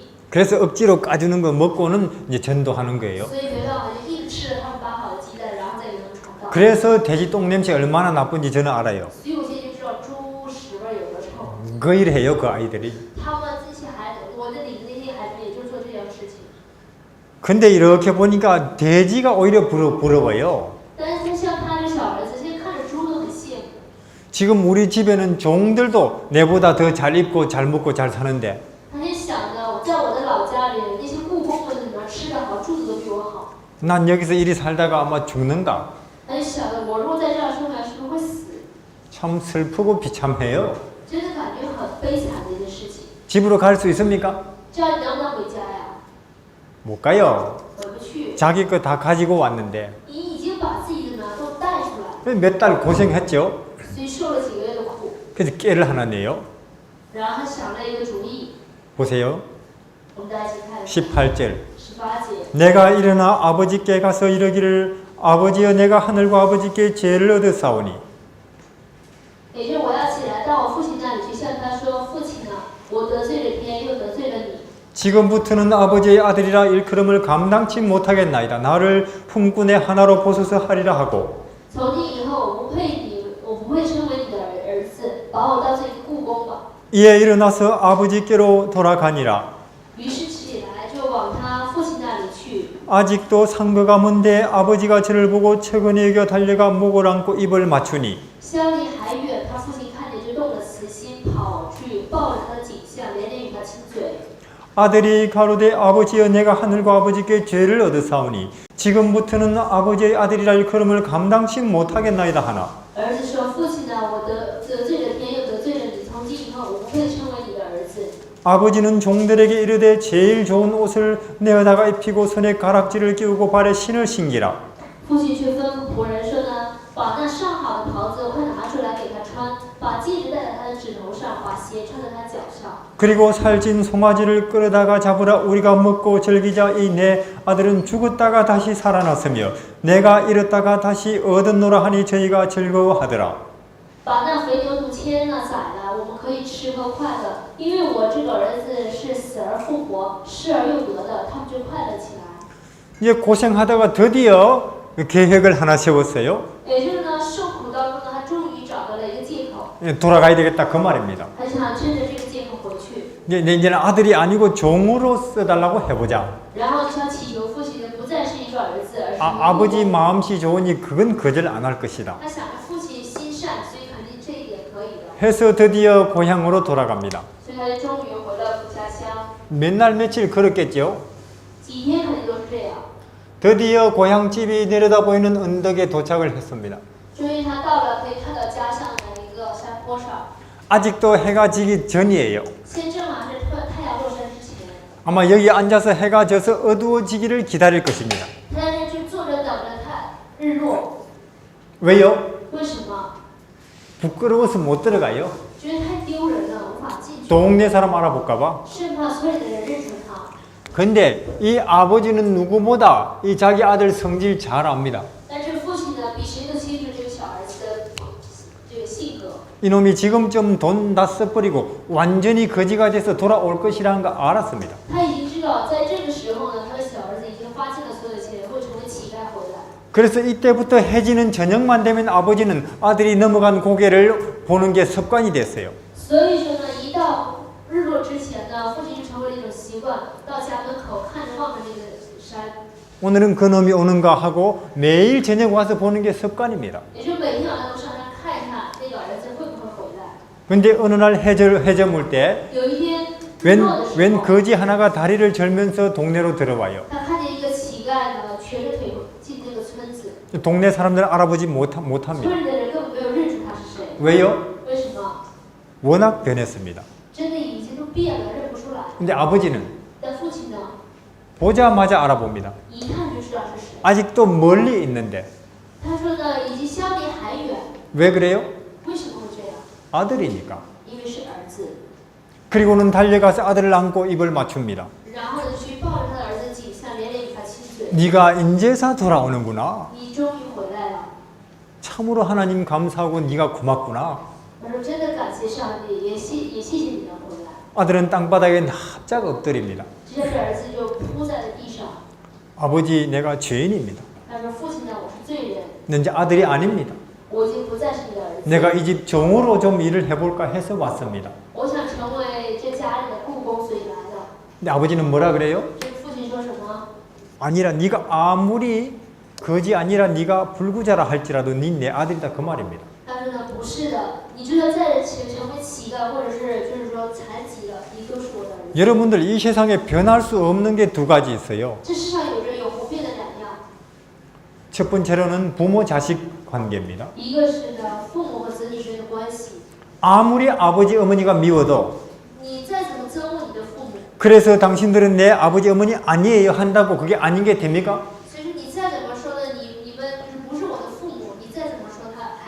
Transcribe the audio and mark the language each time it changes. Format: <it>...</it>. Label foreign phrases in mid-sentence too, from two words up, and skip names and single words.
<ko>그래서 억지로 까주는 거 먹고는 이제 전도하는 거예요.</ko> <zh>所以没办法，就一直吃了他们扒好的鸡蛋，然后再给他们传道。</zh> <ko>그래서 돼지 똥 냄새 얼마나 나쁜지 저는 알아요.</ko> <zh>所以我现在就知道猪屎味儿有多臭。</zh> <ko>그 일 해요, 그 아이들이.</ko> <zh>他们这些孩子，我那里的那些孩子也就做这样的事情。</zh> <ko>근데 이렇게 보니까 돼지가 오히려 부러워요.</ko> <zh>但是像他这小儿子，现在看着猪都很羡慕。</zh> <ko>지금 우리 집에는 종들도 내보다 더 잘 입고 잘 먹고 잘 사는데</ko> <zh>他就想着，在我的老家里，那些雇工们怎么吃得好，住的都比我好。</zh> <ko>난 여기서 이리 살다가 아마 죽는가.</ko> <zh>他就想着，我如果在这样生活，是不是会死？</zh> <ko>참 슬프고 비참해요.</ko> <zh>真的感觉很悲惨的一件事情。</zh> <ko>집으로 갈 수 있습니까?</ko> <zh>这样你能不能回家呀？</zh> <ko>못 가요.</ko> <zh>回不去。</zh> <ko>자기 거 다 가지고 왔는데</ko> <zh>你已经把自己的呢都带出来了，</zh> <ko>몇 달 고생했죠.</ko> <zh>所以受了几个月的苦。</zh> <ko>그래서 깨를 하나 내요.</ko> <zh>然后他想了一个主意，</zh> <ko>보세요.</ko> <zh>我们大家一起看</zh> <ko>18절.</ko> <zh>18节。</zh> <ko>내가 일어나 아버지께 가서 이르기를 아버지여 내가 하늘과 아버지께 죄를 얻었사오니</ko> <zh>也就是我要起来到我父亲那里去，向他说：“父亲啊，我得罪了天，又得罪了你。</zh> <ko>지금부터는 아버지의 아들이라 일컬음을 감당치 못하겠나이다. 나를 품꾼의 하나로 보소서 하리라 하고</ko> <zh>从今以后，我不配你，我不会称为你的儿子，把我当做一个雇工吧。</zh> <ko>이에 일어나서 아버지께로 돌아가니라.</ko> <zh>于是起来就往他父亲那里去。</zh> <ko>아직도 상거가 먼데 아버지가 저를 보고 최근에 여겨 달려가 목을 안고 입을 맞추니</ko> <zh>相离还远，他父亲看见就动了慈心，跑去抱着他的颈项，连连与他亲嘴。</zh> <ko>아들이 가로되 아버지여 내가 하늘과 아버지께 죄를 얻었사오니 지금부터는 아버지의 아들이라 일컬음을 감당치 못하겠나이다 하나</ko> <zh>儿子说：“父亲啊，我得罪了天，又得罪了你。从今以后，我不配称为你的儿子。”</zh> <ko>아버지는 종들에게 이르되 제일 좋은 옷을 내어다가 입히고 손에 가락지를 끼우고 발에 신을 신기라</ko> <zh>父亲却吩咐仆人说呢：“把那上好的袍子快拿出来给他穿，把戒指戴在他的指头上，把鞋穿在他脚上。”</zh> <ko>그리고 살찐 송아지를 끌어다가 잡으라 우리가 먹고 즐기자 이 내 아들은 죽었다가 다시 살아났으며 내가 잃었다가 다시 얻었노라 하니 저희가 즐거워하더라</ko> <zh>把那肥牛犊牵了宰了，我们可以吃喝快乐，因为我这个儿子是死而复活，失而又得的，他们就快乐起来。</zh> <ko>이제 고생하다가 드디어 계획을 하나 세웠어요</ko> <zh>也就是呢，受苦当中呢，他终于找到了一个借口，</zh> <ko>돌아가야 되겠다 그 말입니다</ko> <zh>他想趁着这个借口回去，</zh> <ko>이제는 아들이 아니고 종으로 써달라고 해보자</ko> <zh>然后他祈求父亲的不再是一个儿子，而是一个</zh> <ko>아버지</ko> <zh>父亲</zh> <ko>마음씨 좋으니 그건 거절 안 할 것이다</ko> <zh>他想着父亲心善，所以肯定这一点可以的，</zh> <ko>해서 드디어 고향으로 돌아갑니다</ko> <zh>所以他就终于回到故家乡。</zh> <ko>몇 날 며칠 걸었겠죠</ko> <zh>几天肯定都是这样。</zh> <ko>드디어 고향집이 내려다 보이는 언덕에 도착을 했습니다</ko> <zh>终于他到了可以看到家乡的一个山坡上，</zh> <ko>아직도 해가 지기 전이에요</ko> <zh>现在正好是太阳落山之前。</zh> <ko>아마 여기 앉아서 해가 져서 어두워지기를 기다릴 것입니다</ko> <zh>他在那就坐着等着看日落。</zh> <ko>왜요?</ko> <zh>为什么？</zh> <ko>부끄러워서 못 들어가요</ko> <zh>觉得太丢人了，无法进去，</zh> <ko>동네 사람 알아볼까봐</ko> <zh>生怕村里的人认出他。</zh> <ko>근데 이 아버지는 누구보다 이 자기 아들 성질 잘 압니다</ko> <zh>但是父亲呢，比谁都清楚这个小儿子的这个性格。</zh> <ko>이놈이 지금쯤 돈 다 써버리고 완전히 거지가 돼서 돌아올 것이라는 거 알았습니다</ko> <zh>他已经知道，在这个时候呢，他的小儿子已经花尽了所有钱，会成为乞丐回来。</zh> <ko>그래서 이때부터 해지는 저녁만 되면 아버지는 아들이 넘어간 고개를 보는 게 습관이 됐어요</ko> <zh>所以说呢，一到日落之前呢，父亲就成为了一种习惯，到家门口看着望着那个山，</zh> <ko>오늘은 그놈이 오는가 하고 매일 저녁 와서 보는 게 습관입니다</ko> <zh>也就每天晚上都上山看一看那个儿子会不会回来。</zh> <ko>근데 어느 날 해저물 때</ko> <zh>有一天日落的时</zh> <ko>웬</ko> <zh>候，</zh> <ko>거지 하나가 다리를 절면서 동네로 들어와요</ko> <zh>他看见一个乞丐呢，瘸着腿进那个村子，</zh> <ko>동네 사람들은 알아보지 못합니다</ko> <zh>村里的人根本没有认出他是谁。</zh> <ko>왜요?</ko> <zh>为什么？</zh> <ko>워낙 변했습니다</ko> <zh>真的已经都变了，认不出来。</zh> <ko>근데 아버지는</ko> <zh>但父亲呢，</zh> <ko>보자마자 알아봅니다</ko> <zh>一看就知道是谁。</zh> <ko>아직도 멀리 있는데</ko> <zh>他说呢，已经相离还远。</zh> <ko>왜 그래요?</ko> <zh>为什么会这样？</zh> <ko>아들이니까</ko> <zh>因为是儿子。</zh> <ko>그리고는 달려가서 아들을 안고 입을 맞춥니다</ko> <zh>然后呢，去抱着他的儿子颈项，连连与他亲嘴。</zh> <ko>네가 인제사 돌아오는구나</ko> <zh>你终于回来了。</zh> <ko>참으로 하나님 감사하고 네가 고맙구나</ko> <zh>他说真的感谢上帝，也谢谢你能回来。</zh> <ko>아들은 땅바닥에 납작 엎드립니다</ko> <zh>接着儿子就扑在了地上。</zh> <ko>아버지 내가 죄인입니다</ko> <zh>他说父亲呢，我是罪人，</zh> <ko>너 이제 아들이 아닙니다</ko> <zh>我已经不再是你的儿子。</zh> <ko>내가 이 집 종으로 좀 일을 해볼까 해서 왔습니다</ko> <zh>我想成为这家里的雇工，所以来的。</zh> <ko>근데 아버지는 뭐라 그래요?</ko> <zh>这个父亲说什么？</zh> <ko>아니라 네가 아무리 거지 아니라 네가 불구자라 할지라도 네 내 아들이다 그 말입니다</ko> <zh>他说呢，不是的，你就算再成为乞丐，或者是就是说残疾了，你都是我的儿子。</zh> <ko>여러분들 이 세상에 변할 수 없는 게 두 가지 있어요</ko> <zh>这世上有着永不变的两样，</zh> <ko>첫 번째로는 부모 자식 관계입니다</ko> <zh>一个是呢父母和子女之间的关系。</zh> <ko>아무리 아버지 어머니가 미워도</ko> <zh>你再怎么憎恶你的父母，</zh> <ko>그래서 당신들은 내 아버지 어머니 아니에요 한다고 그게 아닌 게 됩니까?</ko> <zh>所以说你再怎么说呢，你们就是不是我的父母，你再怎么说他还是你的父母。</zh>